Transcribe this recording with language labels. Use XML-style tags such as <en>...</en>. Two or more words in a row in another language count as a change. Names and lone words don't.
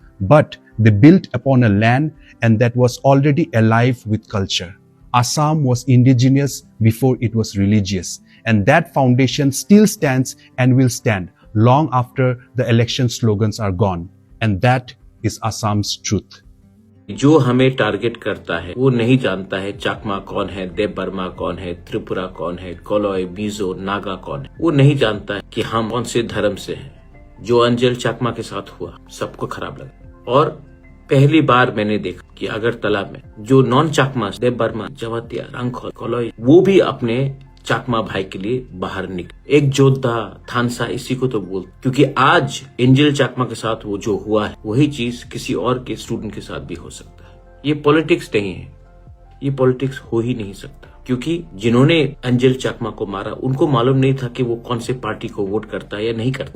<en>But they built upon a land and that was already alive with culture. Assam was indigenous before it was religious, and that foundation still stands and will stand long after the election slogans are gone. And that is Assam's truth.</en> <hi>जो हमें टारगेट करता है वो नहीं जानता है चाकमा कौन है, देव बर्मा कौन है, त्रिपुरा कौन है, कोलोय, बीजो, नागा कौन है। वो नहीं जानता है कि हम कौन से धर्म से हैं। जो अंजल चाकमा के साथ हुआ सबको खराब लगा। और पहली बार मैंने देखा कि अगरतला में जो नॉन चाकमा, देव बर्मा, जवतिया, रंगखोल, कोलोय, वो भी अपने चाकमा भाई के लिए बाहर निकले। एक जोधा, थानसा, इसी को तो बोल, क्योंकि आज एंजल चाकमा के साथ वो जो हुआ है वही चीज किसी और के स्टूडेंट के साथ भी हो सकता है। ये पॉलिटिक्स नहीं है, ये पॉलिटिक्स हो ही नहीं सकता, क्योंकि जिन्होंने एंजल चाकमा को मारा उनको मालूम नहीं था कि वो कौन से पार्टी को वोट करता है या नहीं करता।</hi>